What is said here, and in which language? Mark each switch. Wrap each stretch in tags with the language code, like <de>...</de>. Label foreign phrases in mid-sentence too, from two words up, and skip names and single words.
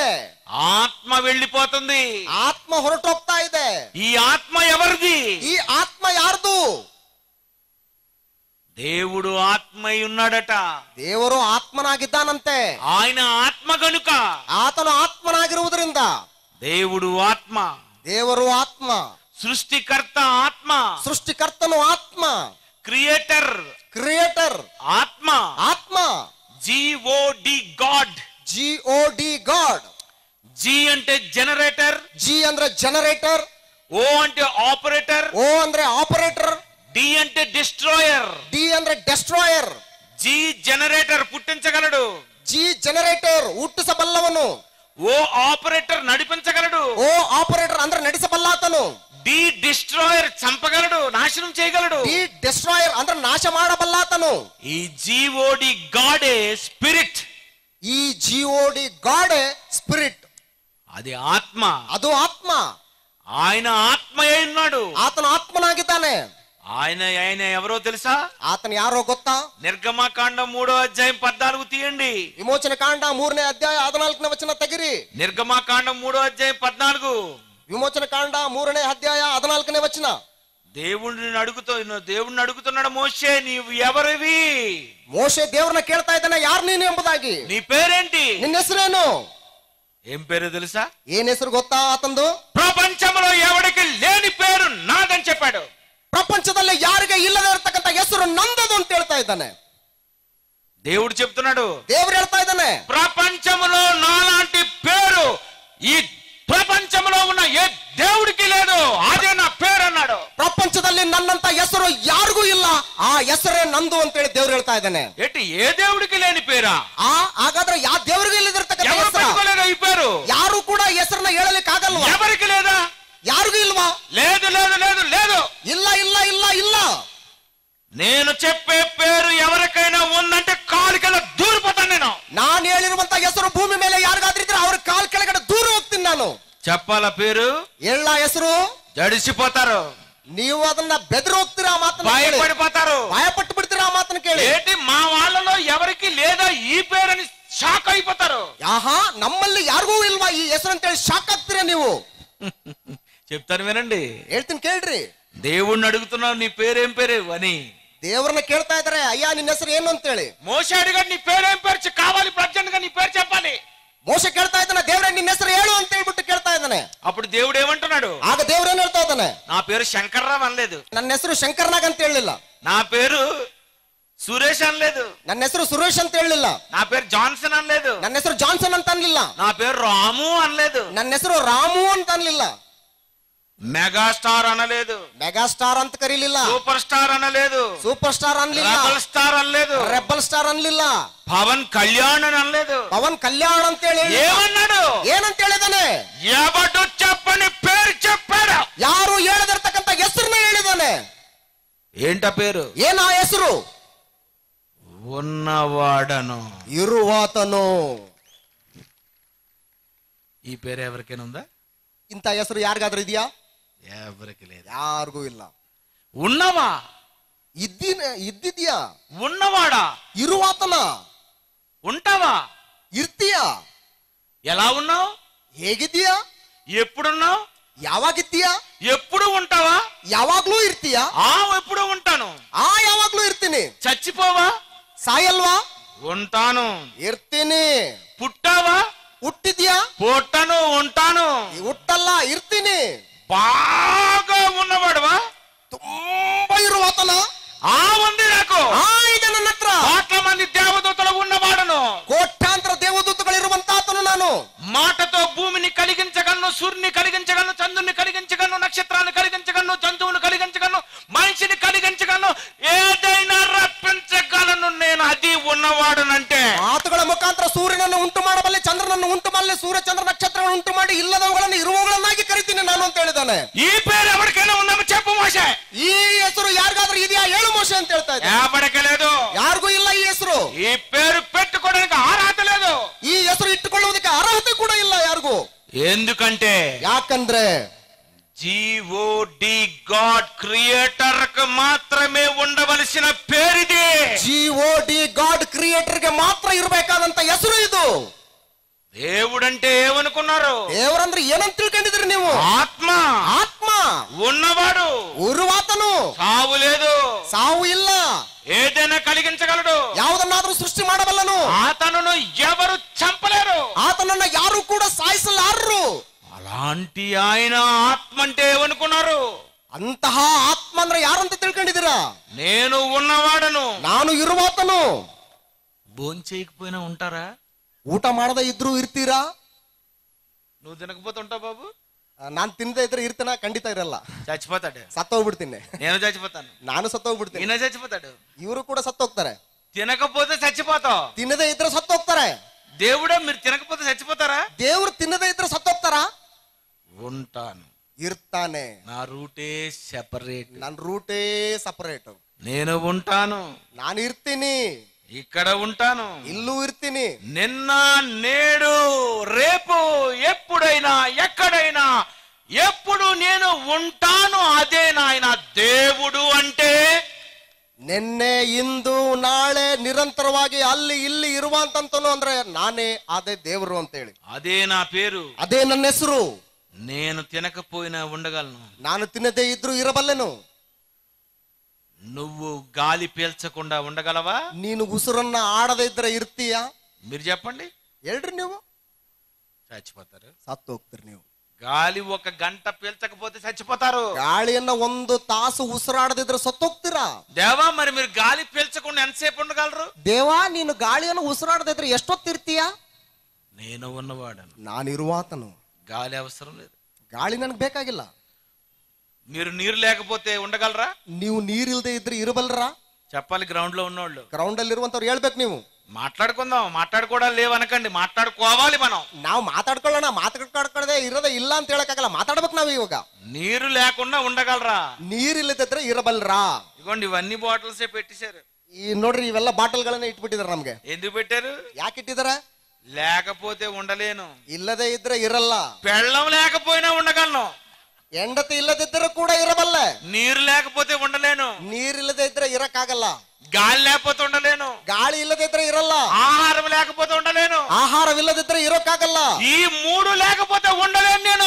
<te>ఆత్మ వెళ్ళిపోతుంది</te> <kn>ಆತ್ಮ ಹೊರಟೋಗ್ತಾ ಇದೆ</kn> <te>ఈ ఆత్మ ఎవరిది</te> <kn>ಈ ಆತ್ಮ ಯಾರ್ದು</kn> <te>దేవుడు ఆత్మై ఉన్నాడట</te> <kn>ದೇವರು ಆತ್ಮನಾಗಿದ್ದಾನಂತೆ</kn> <te>ఆయన ఆత్మ గనుక</te> <kn>ಆತನು ಆತ್ಮನಾಗಿರುವುದರಿಂದ</kn> <te>దేవుడు ఆత్మ</te> <kn>ದೇವರು ಆತ್ಮ</kn> <te>సృష్టికర్త ఆత్మ</te> <kn>ಸೃಷ್ಟಿಕರ್ತನು ಆತ್ಮ</kn> <te>క్రియేటర్</te> <kn>ಕ್ರಿಯೇಟರ್</kn> <te>ఆత్మ</te> <kn>ಆತ್ಮ</kn> <en>GOD God GOD God</en> <te>జి అంటే జనరేటర్,</te> <kn>ಜಿ ಅಂದ್ರೆ ಜನರೇಟರ್,</kn> <te>ఓ అంటే ఆపరేటర్,</te> <kn>ಓ ಅಂದ್ರೆ ಆಪರೇಟರ್,</kn> <te>డి అంటే డిస్ట్రాయర్.</te> <kn>ಡಿ ಅಂದ್ರೆ ಡೆಸ್ಟ್ರಾಯರ್.</kn> <te>జి జనరేటర్ పుట్టించగలడు,</te> <kn>ಜಿ ಜನರೇಟರ್ ಹುಟ್ಟಿಸಬಲ್ಲವನು,</kn> <te>ఓ ఆపరేటర్ నడిపించగలడు,</te> <kn>ಓ ಆಪರೇಟರ್ ಅಂದ್ರೆ ನಡೆಸಬಲ್ಲಾತನು,</kn> <te>డి డిస్ట్రాయర్ చంపగలడు, నాశనం చేయగలడు.</te> <kn>ಡಿ ಡೆಸ್ಟ್ರಾಯರ್ ಅಂದ್ರೆ ನಾಶ ಮಾಡಬಲ್ಲಾತನು.</kn> <te>ఈ</te> <en>GOD God spirit,</en> <kn>ಈ</kn> <en>GOD God spirit,</en> <te>అది ఆత్మ.</te> <kn>ಅದು ಆತ್ಮ.</kn> <te>ఆయన ఆత్మయే ఉన్నాడు.</te> <kn>ಆತನ ಆತ್ಮನಾಗಿದ್ದಾನೆ.</kn> <te>ఆయన ఆయన ఎవరో తెలుసా?</te> <kn>ಆತನ ಯಾರೋ ಗೊತ್ತಾ?</kn> <te>నిర్గమకాండం 3:14 తీయండి.</te> <kn>ವಿಮೋಚನ ಕಾಂಡ 3ನೇ ಅಧ್ಯಾಯ 14ನೇ ವಚನ ತೆಗಿರಿ.</kn> <te>నిర్గమకాండం 3:14.</te> <kn>ವಿಮೋಚನ ಕಾಂಡ 3ನೇ ಅಧ್ಯಾಯ 14ನೇ ವಚನ.</kn> <te>దేవుణ్ణి అడుగుతున్నాడు, మోషే నీవు ఎవరివి?</te> <kn>ಮೋಶೆ ದೇವರನ್ನ ಕೇಳ್ತಾ ಇದ್ದಾನೆ, ಯಾರು ನೀನು ಎಂಬುದಾಗಿ.</kn> <te>నీ పేరేంటి?</te> <kn>ನಿನ್ನ ಹೆಸರೇನು?</kn> <te>ఏం పేరు తెలుసా?</te> <kn>ಏನ್ ಹೆಸರು ಗೊತ್ತಾ ಆತಂದು?</kn> <te>ప్రపంచంలో ఎవరికి లేని పేరు నాదని చెప్పాడు.</te> <kn>ಪ್ರಪಂಚದಲ್ಲಿ ಯಾರಿಗೆ ಇಲ್ಲದೆ ಇರತಕ್ಕಂತ ಹೆಸರು ನಂದದು ಅಂತ ಹೇಳ್ತಾ ಇದ್ದಾನೆ.</kn> <te>దేవుడు చెప్తున్నాడు,</te> <kn>ದೇವರು ಹೇಳ್ತಾ ಇದ್ದಾನೆ,</kn> <te>ప్రపంచంలో నాలాంటి పేరు ఈ ప్రపంచంలో ఉన్న ఏ దేవుడికి లేదు, అదే నా పేరు అన్నాడు.</te> <kn>ಪ್ರಪಂಚದಲ್ಲಿ ನನ್ನಂತ ಹೆಸರು ಯಾರಿಗೂ ಇಲ್ಲ, ಆ ಹೆಸರೇ ನಂದು ಅಂತ ಹೇಳಿ ದೇವ್ರು ಹೇಳ್ತಾ ಇದ್ದಾನೆ.</kn> <te>ఏంటి ఏ దేవుడికి లేని పేరా?</te> <kn>ಹಾಗಾದ್ರೆ ಯಾವ ದೇವರಿಗೂ ಇಲ್ಲದಿರ್ತಕ್ಕಂಥ</kn> <te>ఎవరు</te> <kn>ಹೆಸರು?</kn> <te>పెట్టుకోలేదా ఈ పేరు?</te> <kn>ಯಾರು ಕೂಡ ಹೆಸರನ್ನ ಹೇಳಲಿಕ್ಕೆ ಆಗಲ್ವಾ?</kn> <te>ఎవరికి లేదా?</te> <kn>ಯಾರಿಗೂ ಇಲ್ವಾ?</kn> <te>లేదు లేదు లేదు లేదు.</te> <kn>ಇಲ್ಲ ಇಲ್ಲ ಇಲ್ಲ ಇಲ್ಲ.</kn> <te>నేను చెప్పే పేరు ఎవరికైనా ఉందంటే కాలు కింద దూరిపోతాను నేను.</te> <kn>ನಾನು ಹೇಳಿರುವಂತ ಹೆಸರು ಭೂಮಿ ಮೇಲೆ ಯಾರಿಗಾದ್ರೂ ಇದ್ರೆ ಅವ್ರ ಕಾಲ್ ಕೆಳಗಡೆ ದೂರ ಹೋಗ್ತೀನಿ ನಾನು.</kn> <te>చెప్పాల పేరు,</te> <kn>ಹೇಳ ಹೆಸರು,</kn> <te>జడిసిపోతారు,</te> <kn>ನೀವು ಅದನ್ನ ಬೆದರಿ ಹೋಗ್ತೀರಾ, ಆ ಮಾತನ್ನ ಕೇಳಿ.</kn> <te>భయపడిపోతారు,</te> <kn>ಭಯಪಟ್ಟು ಬಿಡ್ತೀರಾ ಆ ಮಾತನ್ನ ಕೇಳಿ.</kn> <te>ఏంటి మా వాళ్ళలో ఎవరికి లేదా ఈ పేరు అని షాక్ అయిపోతారు.</te> <kn>ಆಹಾ, ನಮ್ಮಲ್ಲಿ ಯಾರಿಗೂ ಇಲ್ವಾ ಈ ಹೆಸರು ಅಂತ ಹೇಳಿ ಶಾಕ್ ಆಗ್ತೀರಾ ನೀವು.</kn> <te>చెప్తాను వినండి.</te> <kn>ಹೇಳ್ತೀನಿ ಕೇಳ್ರಿ.</kn> <te>దేవుణ్ణి అడుగుతున్నావు, నీ పేరేం పేరు అని.</te> <kn>ದೇವರನ್ನ ಕೇಳ್ತಾ ಇದಾರೆ, ಅಯ್ಯ ನಿನ್ನ ಹೆಸರು ಏನು ಅಂತ ಹೇಳಿ.</kn> <te>మోషే అడిగాడు, నీ పేరేం పేరు కావాలి, ప్రజెంట్ గా నీ పేరు చెప్పాలి.</te> <kn>ಮೋಶೆ ಕೇಳ್ತಾ ಇದ್ದಾನೆ, ದೇವರೇ ನಿನ್ನ ಹೆಸರು ಹೇಳು ಅಂತ ಹೇಳ್ಬಿಟ್ಟು ಕೇಳ್ತಾ ಇದ್ದಾನೆ.</kn> <te>అప్పుడు దేవుడు ఏమంటున్నాడు?</te> <kn>ಆಗ ದೇವ್ರೇನ್ ಹೇಳ್ತಾ ಇದ್ದಾನೆ,</kn> <te>నా పేరు శంకర్రావు అనలేదు,</te> <kn>ನನ್ನ ಹೆಸರು ಶಂಕರ್ನಾಗ್ ಅಂತ ಹೇಳಲಿಲ್ಲ,</kn> <te>నా పేరు సురేష్ అనలేదు,</te> <kn>ನನ್ನ ಹೆಸರು ಸುರೇಶ್ ಅಂತ ಹೇಳಲಿಲ್ಲ,</kn> <te>నా పేరు జాన్సన్ అనలేదు,</te> <kn>ನನ್ನ ಹೆಸರು ಜಾನ್ಸನ್ ಅಂತ ಅನ್ಲಿಲ್ಲ,</kn> <te>నా పేరు రాము అనలేదు,</te> <kn>ನನ್ನ ಹೆಸರು ರಾಮು ಅಂತ ಅನ್ಲಿಲ್ಲ,</kn> <te>మెగాస్టార్ అనలేదు,</te> <kn>ಮೆಗಾ ಸ್ಟಾರ್ ಅಂತ ಕರೀಲಿಲ್ಲ,</kn> <te>సూపర్ స్టార్ అనలేదు,</te> <kn>ಸೂಪರ್ ಸ್ಟಾರ್ ಅನ್ಲಿಲ್ಲ,</kn> <te>రెబల్ స్టార్ అనలేదు,</te> <kn>ರೆಬಲ್ ಸ್ಟಾರ್ ಅನ್ಲಿಲ್ಲ,</kn> <te>పవన్ కళ్యాణ్ అని అనలేదు.</te> <kn>ಪವನ್ ಕಲ್ಯಾಣ್ ಅಂತ ಹೇಳಿ</kn> <te>ఏమన్నాడు?</te> <kn>ಏನಂತ ಹೇಳಿದಾನೆ?</kn> <te>ఎవడు చెప్పని పేరు చెప్పాడు.</te> <kn>ಯಾರು ಹೇಳದಿರ್ತಕ್ಕಂಥ ಹೆಸರನ್ನ ಹೇಳಿದಾನೆ.</kn> <te>ఏంట పేరు?</te> <kn>ಏನ ಆ ಹೆಸರು?</kn> <te>ఉన్నవాడను.</te> <kn>ಇರುವಾತನು.</kn> <te>ఈ పేరు ఎవరికైనా ఉందా?</te> <kn>ಇಂಥ ಹೆಸರು ಯಾರಿಗಾದ್ರೂ ಇದೆಯಾ?</kn> <te>ఎవరికి లేదు.</te> <kn>ಯಾರಿಗೂ ಇಲ್ಲ.</kn> <te>ఉన్నవా?</te> <kn>ಇದ್ದಿದ್ಯಾ?</kn> <te>ఉన్నవాడా?</te> <kn>ಇರುವಾತನ.</kn> <te>ఉంటావా?</te> <kn>ಇರ್ತೀಯಾ?</kn> <te>ఎలా ఉన్నావు?</te> <kn>ಹೇಗಿದ್ದೀಯಾ?</kn> <te>ఎప్పుడున్నావు?</te> <kn>ಯಾವಾಗಿದ್ದೀಯಾ?</kn> <te>ఎప్పుడు ఉంటావా?</te> <kn>ಯಾವಾಗ್ಲೂ ಇರ್ತೀಯಾ?</kn> <te>ఎప్పుడు ఉంటాను.</te> <kn>ಯಾವಾಗ್ಲೂ ಇರ್ತೀನಿ.</kn> <te>చచ్చిపోవా?</te> <kn>ಸಾಯಲ್ವಾ?</kn> <te>ఉంటాను.</te> <kn>ಇರ್ತೀನಿ.</kn> <te>పుట్టావా?</te> <kn>ಹುಟ್ಟಿದ್ಯಾ?</kn> <te>పుట్టను, ఉంటాను.</te> <kn>ಹುಟ್ಟಲ್ಲ, ಇರ್ತೀನಿ.</kn> <te>బాగా ఉన్నవాడువా?</te> <kn>ತುಂಬಾ ಇರುವಾತನ.</kn> <te>ఉంది నాకు.</te> <kn>ಇದೆ ನನ್ನ ಹತ್ರ.</kn> <te>కోట్ల మంది దేవదూతలు ఉన్నవాడును.</te> <kn>ಕೋಟ್ಯಾಂತರ ದೇವದೂತಗಳಿರುವಂತಾತನು ನಾನು.</kn> <te>మాటతో భూమిని కలిగించగలను, సూర్యుని కలిగించగలను, చంద్రుని కలిగించగలను, నక్షత్రాన్ని కలిగించగలను, జంతువును కలిగించగలను, మనిషిని కలిగించగలను, ఏదైనా రప్పించగలను. నేను అది ఉన్నవాడునంటే</te> <kn>ಮಾತುಗಳ ಮುಖಾಂತರ ಸೂರ್ಯನನ್ನು ಉಂಟು ಮಾಡಬಲ್ಲೆ, ಚಂದ್ರನನ್ನು ಉಂಟು ಮಾಡಲಿ, ಸೂರ್ಯ ಚಂದ್ರ ನಕ್ಷತ್ರಗಳನ್ನು ಉಂಟು ಮಾಡಿ ಇಲ್ಲದವುಗಳನ್ನು ಇರುವವುಗಳನ್ನಾಗಿ ಕರಿತೀನಿ ನಾನು ಅಂತ ಹೇಳಿದ್ದಾನೆ.</kn> <te>ఈ పేరు ఎవరికైనా ఉందని చెప్పు మోషే.</te> <kn>ಈ ಹೆಸರು ಯಾರಿಗಾದ್ರೂ ಇದೆಯಾ ಹೇಳು ಮೋಶೆ ಅಂತ ಹೇಳ್ತಾ ಇದ್ದ.</kn> <te>ఎవరికి లేదు.</te> <kn>ಯಾರಿಗೂ ಇಲ್ಲ ಈ ಹೆಸರು.</kn> <te>ఈ పేరు పెట్టుకోవడానికి అర్హత లేదు.</te> <kn>ಈ ಹೆಸರು ಇಟ್ಟುಕೊಳ್ಳುವುದಕ್ಕೆ ಅರ್ಹತೆ ಕೂಡ ಇಲ್ಲ ಯಾರಿಗೂ.</kn> <te>ఎందుకంటే</te> <kn>ಯಾಕಂದ್ರೆ</kn> <en>GOD God creator</en> <te>కు మాత్రమే ఉండవలసిన పేరిది.</te> <en>GOD God creator</en> <kn>ಗೆ ಮಾತ್ರ ಇರಬೇಕಾದಂತ ಹೆಸರು ಇದು.</kn> <te>దేవుడంటే ఏమనుకున్నారు?</te> <kn>ದೇವರಂದ್ರೆ ಏನಂತ ತಿಳ್ಕೊಂಡಿದ್ರಿ ನೀವು?</kn> <te>ఆత్మ.</te> <kn>ಆತ್ಮ.</kn> <te>ఉన్నవాడు.</te> <kn>ಉರುವಾತನು.</kn> <te>సావు లేదు.</te> <kn>ಸಾವು ಇಲ್ಲ.</kn> <te>ఏదైనా కలిగించగలడు.</te> <kn>ಯಾವುದನ್ನಾದ್ರೂ ಸೃಷ್ಟಿ ಮಾಡಬಲ್ಲನು.</kn> <te>ఆతను ఎవరు చంపలేరు.</te> <kn>ಆತನನ್ನ ಯಾರು ಕೂಡ ಸಾಯಿಸಲಾರರು.</kn> <te>అలాంటి ఆయన ఆత్మ అంటే ఏమనుకున్నారు?</te> <kn>ಅಂತಹ ಆತ್ಮ ಅಂದ್ರೆ ಯಾರಂತ ತಿಳ್ಕೊಂಡಿದ್ದೀರಾ?</kn> <te>నేను ఉన్నవాడను.</te> <kn>ನಾನು ಇರುವಾತನು.</kn> <te>భోంచేయకపోయినా ఉంటారా?</te> <kn>ಊಟ ಮಾಡದ ಇದ್ರೂ ಇರ್ತೀರಾ?</kn> <te>నువ్వు తినకపోతే ఉంటావు బాబు?</te> <kn>ನಾನ್ ತಿನ್ನದೇ ಇದ್ರೆ ಇರ್ತಾನ, ಖಂಡಿತ ಇರಲ್ಲ,</kn> <te>చచ్చిపోతాడు.</te> <kn>ಸತ್ತೋಗ್ಬಿಡ್ತೀನಿ.</kn> <te>నేను చచ్చిపోతాను.</te> <kn>ನಾನು ಸತ್ತೋಗ್ಬಿಡ್ತೀನಿ.</kn> <te>ఈయన చచ్చిపోతాడు.</te> <kn>ಇವರು ಕೂಡ ಸತ್ತೋಗ್ತಾರೆ.</kn> <te>తినకపోతే చచ్చిపోతావు.</te> <kn>ತಿನ್ನದೇ ಇದ್ರೆ ಸತ್ತೋಗ್ತಾರೆ.</kn> <te>దేవుడా మీరు తినకపోతే చచ్చిపోతారా?</te> <kn>ದೇವ್ರು ತಿನ್ನದೇ ಇದ್ರೆ ಸತ್ತೋಗ್ತಾರಾ?</kn> <te>ఉంటాను.</te> <kn>ಇರ್ತಾನೆ.</kn> <te>నా</te> <en>route separate.</en> <kn>ನನ್ನ</kn> <en>route separate.</en> <te>నేను ఉంటాను.</te> <kn>ನಾನು ಇರ್ತೀನಿ.</kn> <te>ఇక్కడ ఉంటాను.</te> <kn>ಇಲ್ಲೂ ಇರ್ತೀನಿ.</kn> <te>నిన్న నేడు రేపు ఎప్పుడైనా ఎక్కడైనా ఎప్పుడు నేను ఉంటాను. అదే నాయన దేవుడు అంటే.</te> <kn>ನಿನ್ನೆ ಇಂದು ನಾಳೆ ನಿರಂತರವಾಗಿ ಅಲ್ಲಿ ಇಲ್ಲಿ ಇರುವಂತಂತನು ಅಂದ್ರೆ ನಾನೇ ಅದೇ ದೇವರು ಅಂತ ಹೇಳಿ.</kn> <te>అదే నా పేరు.</te> <kn>ಅದೇ ನನ್ನ ಹೆಸರು.</kn> <te>నేను తినకపోయినా ఉండగలను.</te> <kn>ನಾನು ತಿನ್ನದೇ ಇದ್ರು ಇರಬಲ್ಲೆನು.</kn> <te>నువ్వు గాలి పీల్చకుండా ఉండగలవా?</te> <kn>ನೀನು ಉಸಿರನ್ನ ಆಡದೇ ಇದ್ರೆ ಇರ್ತೀಯಾ?</kn> <te>మీరు చెప్పండి.</te> <kn>ಹೇಳ್ರಿ ನೀವು.</kn> <te>చచ్చిపోతారు.</te> <kn>ಸತ್ತು ಹೋಗ್ತೀರಿ ನೀವು.</kn> <te>గాలి 1 గంట పీల్చకపోతే చచ్చిపోతారు.</te> <kn>ಗಾಳಿಯನ್ನ 1 ತಾಸು ಉಸಿರಾಡದಿದ್ರೆ ಸತ್ತೋಗ್ತೀರಾ?</kn> <te>దేవా మరి మీరు గాలి పీల్చకుండా ఎంతసేపు ఉండగలరు?</te> <kn>ದೇವಾ ನೀನು ಗಾಳಿಯನ್ನು ಉಸಿರಾಡದಿದ್ರೆ ಎಷ್ಟೊತ್ತಿರ್ತೀಯಾ?</kn> <te>నేను ఉన్నవాడను.</te> <kn>ನಾನಿರುವಾತನು.</kn> <te>గాలి అవసరం లేదు.</te> <kn>ಗಾಳಿ ನನಗೆ ಬೇಕಾಗಿಲ್ಲ.</kn> <te>మీరు నీరు లేకపోతే ఉండగలరా?</te> <kn>ನೀವು ನೀರಿಲ್ದೆ ಇದ್ರೆ ಇರಬಲ್ರಾ?</kn> <te>చెప్పాలి గ్రౌండ్ లో ఉన్నోళ్ళు.</te> <kn>ಗ್ರೌಂಡ್ ಅಲ್ಲಿ ಇರುವಂತವ್ರು ಹೇಳ್ಬೇಕು ನೀವು.</kn> <te>మాట్లాడుకుందాం. మాట్లాడుకోవడాలు లేవనకండి, మాట్లాడుకోవాలి మనం.</te> <kn>ನಾವು ಮಾತಾಡ್ಕೊಳ್ಳೋಣ, ಮಾತಾಡ್ಕೊಳ್ಳದೆ ಇರೋದೇ ಇಲ್ಲ ಅಂತ ಹೇಳಕ್ಕಾಗಲ್ಲ, ಮಾತಾಡ್ಬೇಕು ನಾವು. ಇವಾಗ</kn> <te>నీరు లేకుండా ఉండగలరా?</te> <kn>ನೀರಿಲ್ಲದಿದ್ರೆ ಇರಬಲ್ರಾ?</kn> <te>ఇగోండి ఇవన్నీ బాటిల్సే పెట్టేశారు.</te> <kn>ಈ ನೋಡ್ರಿ ಇವೆಲ್ಲ ಬಾಟಲ್ಗಳನ್ನ ಇಟ್ಬಿಟ್ಟಿದಾರೆ ನಮ್ಗೆ.</kn> <te>ఎందుకు పెట్టారు?</te> <kn>ಯಾಕೆ ಇಟ್ಟಿದಾರೆ?</kn> <te>లేకపోతే ఉండలేను.</te> <kn>ಇಲ್ಲದೆ ಇದ್ರೆ ಇರಲ್ಲ.</kn> <te>పెళ్ళం లేకపోయినా ఉండగలను.</te> <kn>ಹೆಂಡತಿ ಇಲ್ಲದಿದ್ದರೂ ಕೂಡ ಇರಬಲ್ಲೆ.</kn> <te>నీరు లేకపోతే ఉండలేను.</te> <kn>ನೀರಿಲ್ಲದೆ ಇದ್ರೆ ಇರಕ್ಕಾಗಲ್ಲ.</kn> <te>గాలి లేకపోతే ఉండలేను.</te> <kn>ಗಾಳಿ ಇಲ್ಲದಿದ್ರೆ ಇರಲ್ಲ.</kn> <te>ఆహారం లేకపోతే ఉండలేను.</te> <kn>ಆಹಾರವಿಲ್ಲದಿದ್ರೆ ಇರೋಕ್ಕಾಗಲ್ಲ.</kn> <te>ఈ 3 లేకపోతే ఉండలేను నేను.</te>